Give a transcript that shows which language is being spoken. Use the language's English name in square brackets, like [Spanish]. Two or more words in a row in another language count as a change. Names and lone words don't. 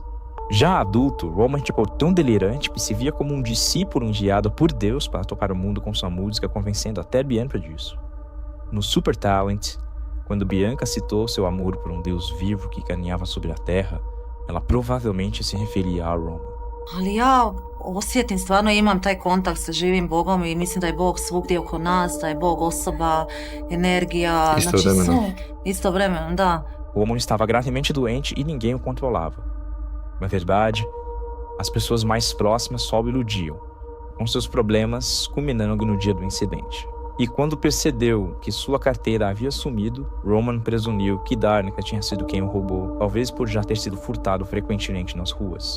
[Portuguese] Já adulto, Roman ficou tão delirante que se via como um discípulo enviado por Deus para tocar o mundo com sua música, convencendo até Bianca disso. No Super Talent, quando Bianca citou seu amor por um Deus vivo que caminhava sobre a terra, ela provavelmente se referia a Roman. [Croatian] Ali ja osjetim, stvarno imam taj kontakt sa živim Bogom i mislim da je Bog svugdje oko nas, da je Bog osoba, energija, istovremeno, da. [Portuguese] Roman estava gravemente doente e ninguém o controlava. Na verdade, as pessoas mais próximas só o iludiam, com seus problemas culminando no dia do incidente. E quando percebeu que sua carteira havia sumido, Roman presumiu que Danica tinha sido quem o roubou, talvez por já ter sido furtado frequentemente nas ruas.